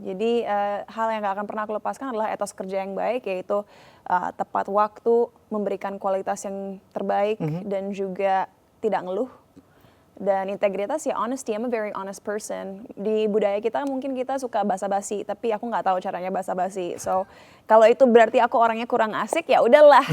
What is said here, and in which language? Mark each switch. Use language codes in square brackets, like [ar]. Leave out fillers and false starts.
[id] Jadi hal yang gak akan pernah aku lepaskan adalah etos kerja yang baik, yaitu tepat waktu, memberikan kualitas yang terbaik, dan juga tidak ngeluh. Dan integritas ya [en] honesty, I'm a very honest person. [id] Di budaya kita mungkin kita suka basa-basi, tapi aku nggak tahu caranya basa-basi. So kalau itu berarti aku orangnya kurang asik ya udahlah.